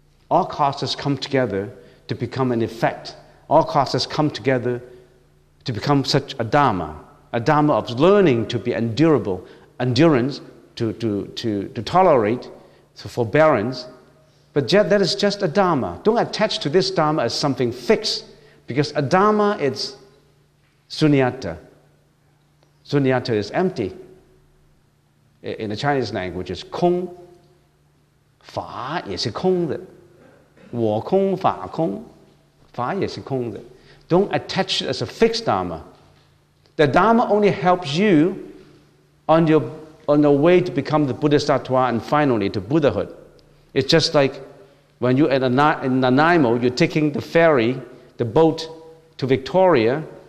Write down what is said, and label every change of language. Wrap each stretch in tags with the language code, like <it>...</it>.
<en>All causes come together to become an effect. All causes come together to become such a dharma of learning to be endurable, endurance, to tolerate, to forbearance. But that is just a dharma. Don't attach to this dharma as something fixed, because a dharma is sunyata. Sunyata is empty. In the Chinese language, it's</en> <zh>空, 法也是空的, 我空, 法空, 法也是空的.</zh> <en>Don't attach it as a fixed dharma. The dharma only helps you on the way to become the Bodhisattva and finally to Buddhahood. It's just like when you're in Nanaimo, you're taking the ferry, the boat to Victoria.</en>